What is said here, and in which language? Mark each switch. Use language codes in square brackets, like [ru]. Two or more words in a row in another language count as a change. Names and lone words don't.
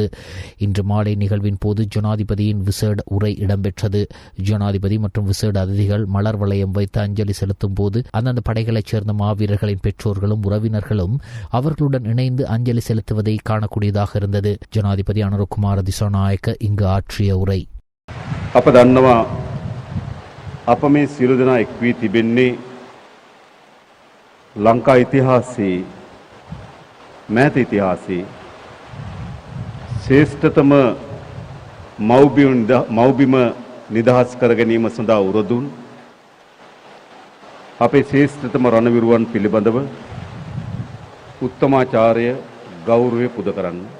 [ta] இன்று மாலை நிகழ்வின் போது ஜனாதிபதியின் விசேட உரை இடம்பெற்றது. ஜனாதிபதி மற்றும் விசேட அதிதிகள் மலர் வளையம் வைத்து அஞ்சலி செலுத்தும் போது அந்தந்த படைகளைச் சேர்ந்த மாவீரர்களின் பெற்றோர்களும் உறவினர்களும் அவர்களுடன் இணைந்து அஞ்சலி செலுத்துவதை காணக்கூடியதாக இருந்தது. ஜனாதிபதி அனுரகுமார திசாநாயக்க இங்கு ஆற்றிய உரை. [si] අප දන්නවා අප මේ සියලු දෙනා එක් වී තිබෙන්නේ ලංකා ඉතිහාසයේ මෑත ඉතිහාසයේ ශ්‍රේෂ්ඨතම මව්බිම නිදහස් කර ගැනීම සඳහා උරදුන් අපේ ශ්‍රේෂ්ඨතම රණවිරුවන් පිළිබඳව උත්තමාචාරය ගෞරවය පුද කරන්න.